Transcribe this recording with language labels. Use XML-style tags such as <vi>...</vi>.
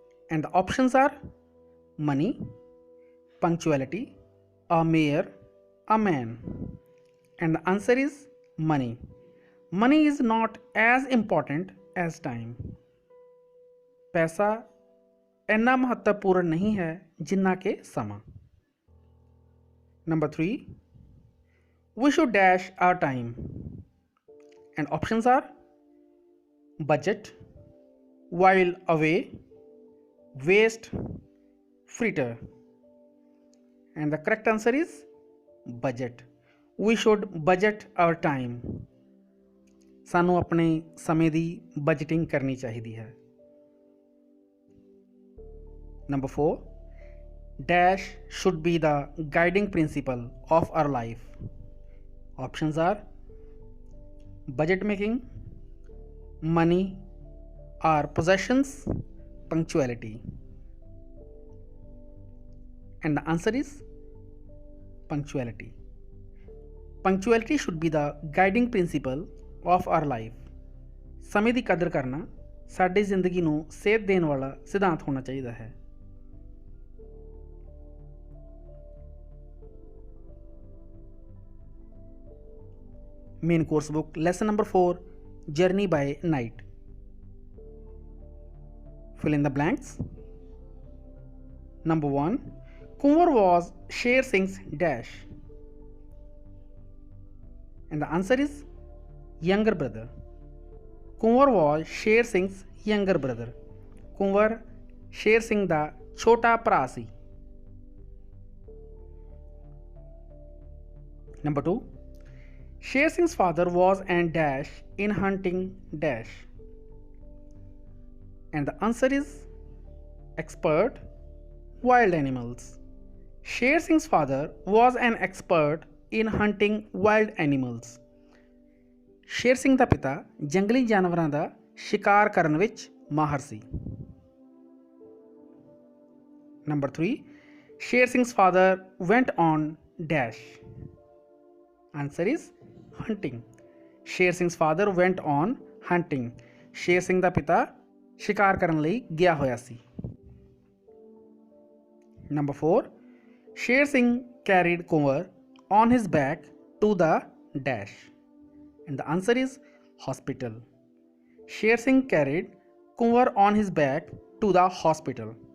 <en>And the options are money, punctuality, a mayor, a man. And the answer is money. Money is not as important as time.</en> <hi>पैसा इतना महत्वपूर्ण नहीं है जिन्ना के समा.</hi> <en>Number 3, we should dash our time. And options are budget, while away, waste, fritter. And the correct answer is budget. We should budget our time.</en> <pa>ਸਾਨੂੰ ਆਪਣੇ ਸਮੇਂ ਦੀ ਬਜਟਿੰਗ ਕਰਨੀ ਚਾਹੀਦੀ ਹੈ.</pa> <en>Number 4, dash should be the guiding principle of our life. Options are budget making, money, or possessions, punctuality. And the answer is punctuality. Punctuality should be the guiding principle of our life.</en> <pa>ਸਮੇਂ ਦੀ ਕਦਰ ਕਰਨਾ ਸਾਡੀ ਜ਼ਿੰਦਗੀ ਨੂੰ ਸੇਧ ਦੇਣ ਵਾਲਾ ਸਿਧਾਂਤ ਹੋਣਾ ਚਾਹੀਦਾ ਹੈ.</pa> <en>Main course book, lesson number 4, Journey by Night. Fill in the blanks. Number 1, Kunwar was Sher Singh's dash. And the answer is younger brother. Kunwar was Sher Singh's younger brother.</en> <pa>Kunwar Sher Singh ਦਾ ਛੋਟਾ ਭਰਾ ਸੀ.</pa> <en>Number 2, Sher Singh's father was an dash in hunting dash. And the answer is expert wild animals. Sher Singh's father was an expert in hunting wild animals.</en> <pa>Sher Singh ਦਾ ਪਿਤਾ ਜੰਗਲੀ ਜਾਨਵਰਾਂ ਦਾ ਸ਼ਿਕਾਰ ਕਰਨ ਵਿੱਚ ਮਾਹਰ ਸੀ.</pa> <en>Number 3, Sher Singh's father went on dash. Answer is hunting. Sher Singh's father went on hunting.</en> <pa>Sher Singh ਦਾ ਪਿਤਾ ਸ਼ਿਕਾਰ ਕਰਨ ਲਈ ਗਿਆ ਹੋਇਆ ਸੀ.</pa> <en>Number 4, Sher Singh carried Kunwar on his back to the dash. And the answer is hospital. Sher Singh carried Kunwar on his back to the hospital.</en>